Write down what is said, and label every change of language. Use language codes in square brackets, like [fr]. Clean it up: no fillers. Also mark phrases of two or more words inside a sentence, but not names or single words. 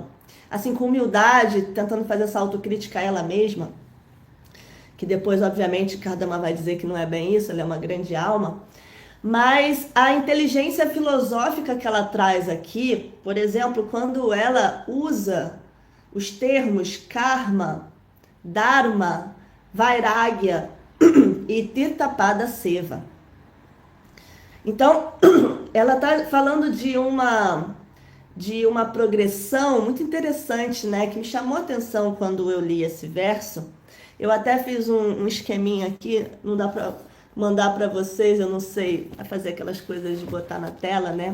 [pt] Assim, com humildade, tentando fazer essa autocrítica a ela mesma, que depois, obviamente, Kardama vai dizer que não é bem isso, ela é uma grande alma. Mas a inteligência filosófica que ela traz aqui, por exemplo, quando ela usa os termos karma, dharma, vairagya e [sa] तीर्थपाद सेवा. [pt] Então, ela está falando de uma progressão muito interessante, né, que me chamou a atenção quando eu li esse verso. Eu até fiz um esqueminha aqui, não dá para mandar para vocês, eu não sei fazer aquelas coisas de botar na tela, né?